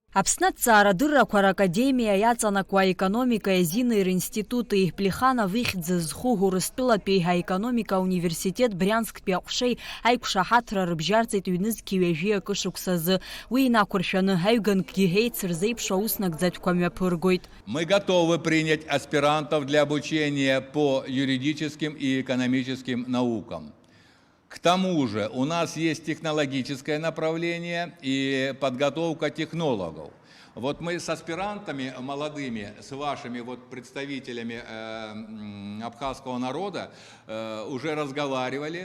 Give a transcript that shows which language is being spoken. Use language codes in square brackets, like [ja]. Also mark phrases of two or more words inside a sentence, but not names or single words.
[ab] Аԥсны аҭҵаарадыррақәа ракадемиа иаҵанакуа аекономика иазиныр институти Плеханов ихьӡ зху Урыстәылатәи аекономика университет Брянсктәи аҟәшеи аиқәшаҳаҭра рыбжьарҵеит ҩнызқьи ҩажәи акы шықәсазы. Уи инақәыршәаны аҩганкгьы еицырзеиԥшу ауснагӡатәқәа мҩаԥыргоит. [ru] Мы готовы принять аспирантов для обучения по юридическим и экономическим наукам. К тому же у нас есть технологическое направление и подготовка технологов. Вот мы с аспирантами молодыми, с вашими представителями абхазского народа уже разговаривали.